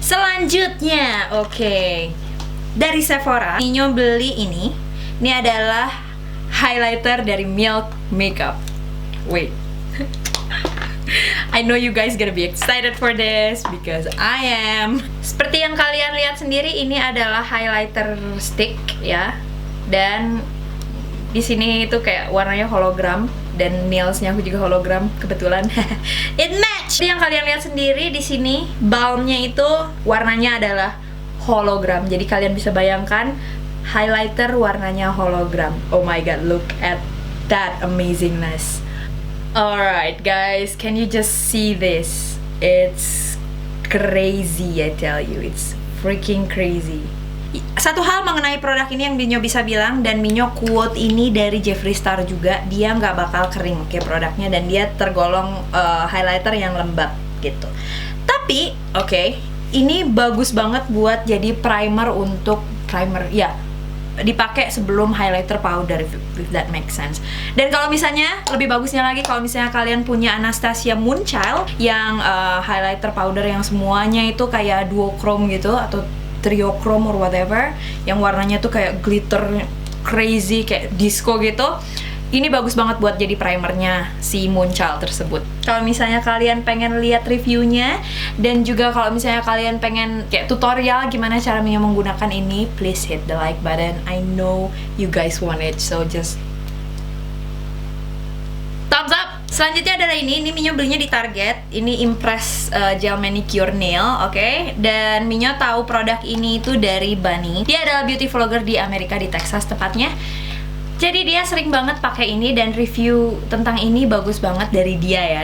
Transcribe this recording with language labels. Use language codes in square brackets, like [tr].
[id] Selanjutnya, dari Sephora, Minyo beli ini. Ini adalah highlighter dari Milk Makeup. [en] Wait. I know you guys gonna be excited for this because I am. [id] Seperti yang kalian lihat sendiri, ini adalah highlighter stick ya. Dan di sini itu kayak warnanya hologram dan nailsnya aku juga hologram kebetulan. [en] It match. [id] Yang kalian lihat sendiri di sini balmnya itu warnanya adalah hologram. Jadi kalian bisa bayangkan highlighter warnanya hologram. [en] Oh my god, look at that amazingness. Alright guys, can you just see this? It's crazy, I tell you. It's freaking crazy. [id] Satu hal mengenai produk ini yang Minyo bisa bilang, dan Minyo quote ini dari Jeffree Star juga, dia nggak bakal kering produknya, dan dia tergolong highlighter yang lembab gitu. Tapi ini bagus banget buat jadi primer ya, dipakai sebelum highlighter powder, [en] if that makes sense. [id] Dan kalau misalnya lebih bagusnya lagi, kalau misalnya kalian punya Anastasia Moonchild yang highlighter powder yang semuanya itu kayak duochrome gitu atau triochrome or whatever, yang warnanya tuh kayak glitter crazy kayak disco gitu, ini bagus banget buat jadi primernya si Moonchild tersebut. Kalau misalnya kalian pengen lihat reviewnya, dan juga kalau misalnya kalian pengen kayak tutorial gimana cara menggunakan ini, [en] please hit the like button. I know you guys want it, so just thumbs up. [id] Selanjutnya adalah ini Minyo belinya di Target. Ini Impress Gel Manicure Nail, dan Minyo tahu produk ini itu dari Bunny. Dia adalah beauty vlogger di Amerika, di Texas tepatnya. Jadi dia sering banget pakai ini, dan review tentang ini bagus banget dari dia ya.